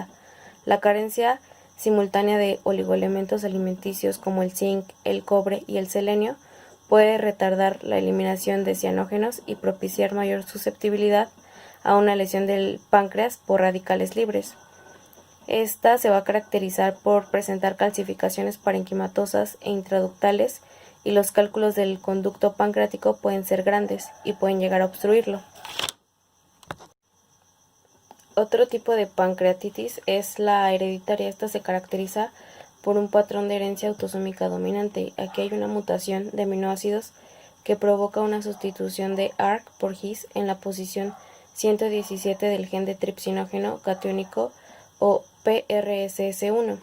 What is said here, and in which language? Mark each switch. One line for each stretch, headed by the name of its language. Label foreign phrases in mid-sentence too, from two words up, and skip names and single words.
Spanish: La carencia simultánea de oligoelementos alimenticios como el zinc, el cobre y el selenio puede retardar la eliminación de cianógenos y propiciar mayor susceptibilidad a una lesión del páncreas por radicales libres. Esta se va a caracterizar por presentar calcificaciones parenquimatosas e intraductales y los cálculos del conducto pancreático pueden ser grandes y pueden llegar a obstruirlo. Otro tipo de pancreatitis es la hereditaria. Esta se caracteriza por un patrón de herencia autosómica dominante. Aquí hay una mutación de aminoácidos que provoca una sustitución de ARC por GIS en la posición 117 del gen de tripsinógeno catiónico o PRSS1.